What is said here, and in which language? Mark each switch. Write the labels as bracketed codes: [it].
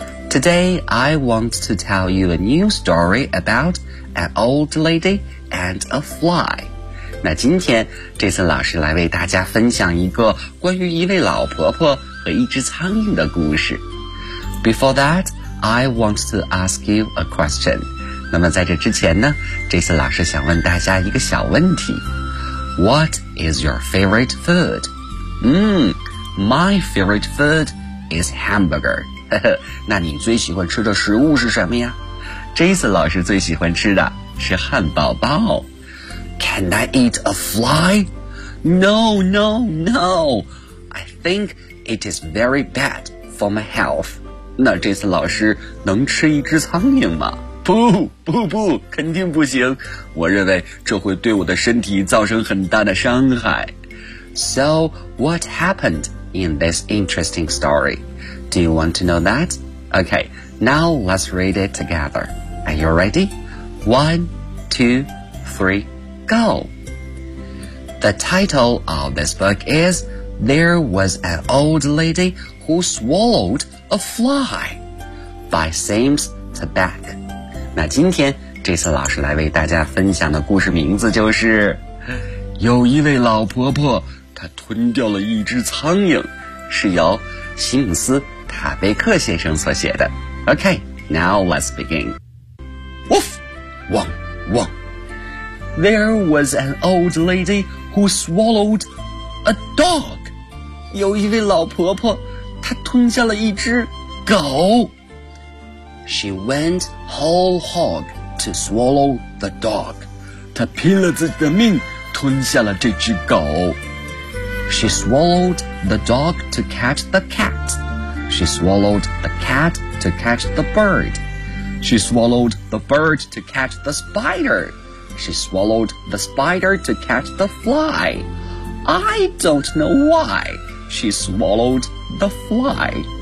[en] Today, I want to tell you a new story about an old lady and a fly. [zh] 那今天，这次老师来为大家分享一个关于一位老婆婆和一只苍蝇的故事。 [en] Before that, I want to ask you a question. [zh] 那么在这之前呢，这次老师想问大家一个小问题。 [en] What is your favorite food? My favorite food is hamburger. [zh] 那你最喜欢吃的食物是什么呀？ Jason 老师最喜欢吃的是汉堡包。 [en] Can I eat a fly? No, no, no. I think it is very bad for my health. [zh] 那 Jason 老师能吃一只苍蝇吗？不不不，肯定不行。我认为这会对我的身体造成很大的伤害。 [en] So what happened in this interesting story? Do you want to know that? Okay, now let's read it together. Are you ready? 1, 2, 3, go! The title of this book is There Was an Old Lady Who Swallowed a Fly by Sims Tabak. [zh] 那今天这次老师来为大家分享的故事名字就是有一位老婆婆她吞掉了一只苍蝇，是由西姆斯塔贝克先生所写的。 [en] OK, now let's begin. Woof! Wong! Wong! There was an old lady who swallowed a dog. [zh] 有一位老婆婆，她吞下了一只狗。 [en] She went whole hog to swallow the dog. [zh] 她拼了自己的命，吞下了这只狗。 [en] She swallowed the dog to catch the cat. She swallowed the cat to catch the bird. She swallowed the bird to catch the spider. She swallowed the spider to catch the fly. I don't know why she swallowed the fly.